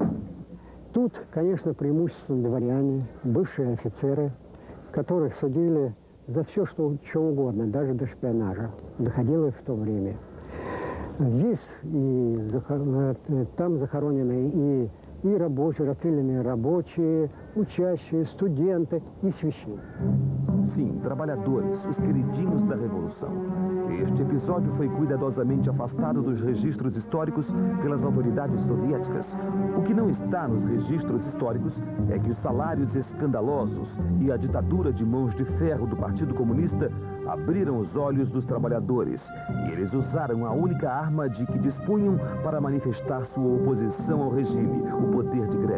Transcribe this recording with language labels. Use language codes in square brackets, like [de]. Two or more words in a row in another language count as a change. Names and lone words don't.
[ru] Тут, конечно, преимущественно дворяне, бывшие офицеры, которых судили за все, что угодно, даже до шпионажа. Доходило и в то время. Здесь и там захоронены и рабочие, расстрелянные рабочие, учащие, студенты e священники. [pt] Sim, trabalhadores, os queridinhos da Revolução. Este episódio foi cuidadosamente afastado dos registros históricos pelas autoridades soviéticas. O que não está nos registros históricos é que os salários escandalosos e a ditadura de mãos de ferro do Partido Comunista abriram os olhos dos trabalhadores e eles usaram a única arma de que dispunham para manifestar sua oposição ao regime, o poder de greve.